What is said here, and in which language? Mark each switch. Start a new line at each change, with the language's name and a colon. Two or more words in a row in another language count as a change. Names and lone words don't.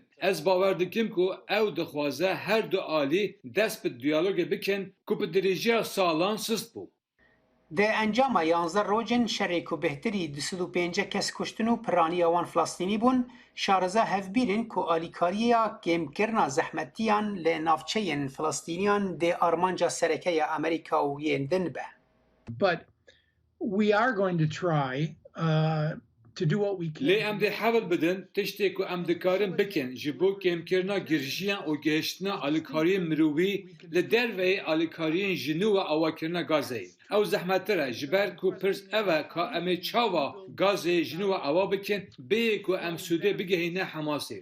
Kurdish: Ez bawer dikim ku ew dixwaze her du alî dest bi diyalogê bikin ku bi dirêjiya salan sist bû. Di encama 11 rojên şerê ku bihtirî 25 kes kuştin û piraniya wan Filistînî bûn, şareza hevbîrin ku alîkariya kêmkirina zehmetiyan li navçeyên Filistîniyan dê armanca serekeya Amerîka û yên din be.
English: But we are going to try to do what we can.
Kurdish: Lê em dê hewil bidin tiştê ku em dikarin bikin ji bo kêmkirina girjiyan û gihiştina alîkariyên mirovî li derveyê alîkariyên ji nû ve awakirina Gazeyê. Ew zehmettir e ji ber ku pirs ev e ka em ê çawa Gazeyê ji nû ve awa bikin bêyê ku em sûdê bigihîne Hemasê.